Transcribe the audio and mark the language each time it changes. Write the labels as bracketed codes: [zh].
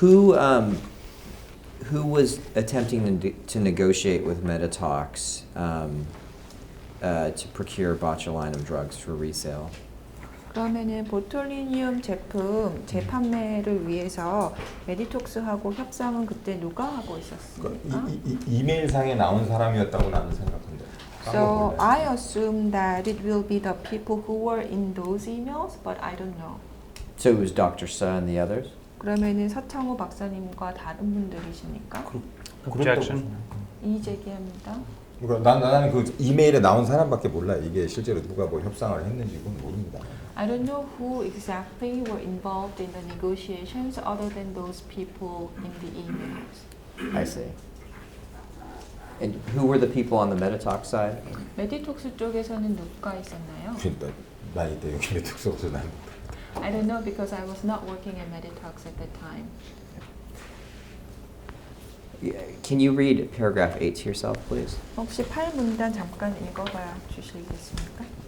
[en] Who was attempting to negotiate with Medytox to procure botulinum drugs for resale? [ko] 그러면은 보툴리늄 제품 재판매를 위해서 메디톡스하고 협상은 그때 누가 하고 있었습니까? 이메일상에 나온 사람이었다고 나는 생각합니다. [en] So I assume that it will be the people who were in those emails, but I don't know. So it was Dr. Suh and the others? [ko] 그러면은 서창호 박사님과 다른 분들이십니까? [en] Objection. [ko] 이의 제기합니다. 그러니까 나는 그 이메일에 나온 사람밖에 몰라. 이게 실제로 누가 뭐 협상을 했는지 그건 모릅니다. [en] I don't know who exactly were involved in the negotiations other than those people in the emails. I see. And who were the people on the Medytox side? [ko] 메디톡스 쪽에서는 누가 있었나요? 그러니까 나 이때 여기 메디톡스 없어 난. [en] I don't know because I was not working at Medytox at that time. Can you read paragraph 8 to yourself, please? [ko] 혹시 8문단 잠깐 읽어봐 주시겠습니까?